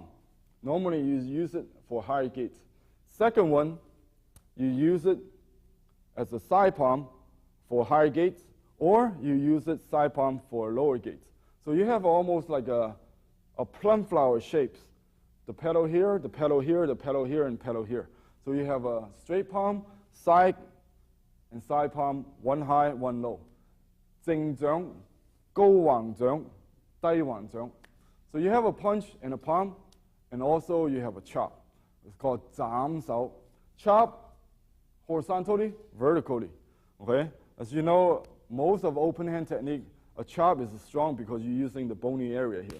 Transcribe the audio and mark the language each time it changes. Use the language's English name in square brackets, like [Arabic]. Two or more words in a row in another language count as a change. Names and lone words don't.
[English] Normally you use it for high gate. Second one, you use it as a side palm for higher gates, or you use it side palm for lower gates. So you have almost like a plum flower shapes. The pedal here, the pedal here, the pedal here, and pedal here. So you have a straight palm, side, and side palm, one high, one low. [Cantonese] 正掌, 高橫掌, 低橫掌. [English] So you have a punch and a palm, and also you have a chop. It's called 斬手. Chop horizontally, vertically. Okay? As you know, most of open hand technique, a chop is strong because you're using the bony area here.